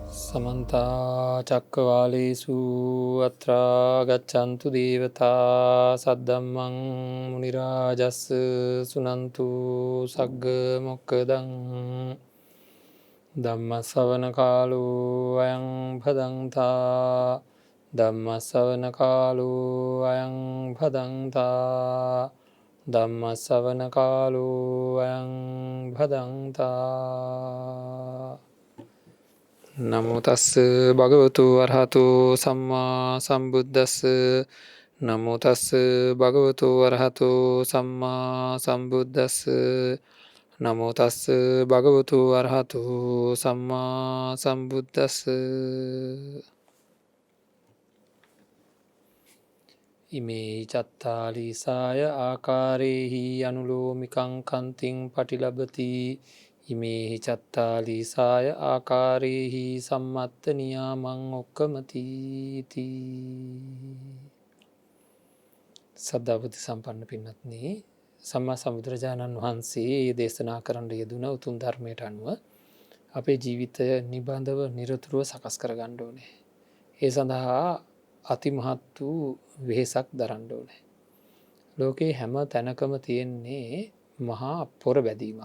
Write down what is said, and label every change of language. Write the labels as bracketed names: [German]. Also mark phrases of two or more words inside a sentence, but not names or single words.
[Pali] समन्ता चक्रवालेषु अत्रा गच्छन्तु देवता सद्धम्मं मुनिराजस्स सुनन्तु सग्गमोक्खदं धम्मश्रवणकालो अयं भदन्ता धम्मश्रवणकालो अयं भदन्ता धम्मश्रवणकालो अयं भदन्ता නමෝ තස්ස භගවතු වරහතු සම්මා සම්බුද්දස්ස නමෝ තස්ස භගවතු වරහතු සම්මා සම්බුද්දස්ස නමෝ තස්ස භගවතු වරහතු සම්මා සම්බුද්දස්ස ඉමේ චත්තාලිසාය ආකාරේහි අනුලෝමිකං කන්තිං පටිලබති ඉමේහි චත්තාලිසාය ආකාරේහි සම්මත්ත නියාමං ඔක්කමතිති. [Sinhala] සද්ධාවති සම්පන්න පින්නත්නි, සම්මා සම්බුදුරජාණන් වහන්සේ දේශනා කරන්න යෙදුන උතුම් ධර්මයට අනුව අපේ ජීවිතය නිබඳව නිරතුරුව සකස් කරගන්න ඕනේ. ඒ සඳහා අතිමහත් වූ වෙහෙසක් දරන්න ඕනේ. ලෝකේ හැම තැනකම තියෙන්නේ මහා පොර බැදීමක්.